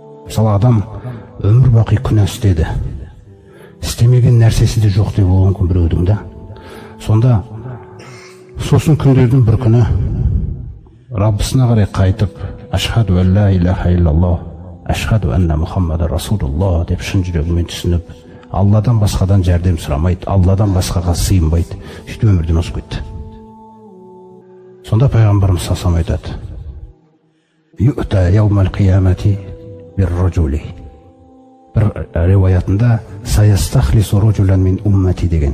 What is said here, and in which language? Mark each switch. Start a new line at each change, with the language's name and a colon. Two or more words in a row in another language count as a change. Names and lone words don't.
Kazakh: Мысалы адам өмір бақи күнә істеді, істемеген нәрсесі де жоқ деп болған күн біреудің да. Сонда сосын күндердің бір күні Раббысына қарай қайтып,
Arabic: أشهد أن لا إله إلا الله، أشهد أن محمد رسول الله
Kazakh: деп шын жүрегімен түсініп, Алладан басқадан жәрдем сұрамайды, Алладан басқаға сыйынбайды, сөйтіп өмірден озып кетті. Сонда пайғамбарымыз салсам айтады:
Arabic: يؤتى يوم القيامة برجل.
Kazakh: Бір риуаятында
Arabic: سيستخلص رجلا من أمتي
Kazakh: деген.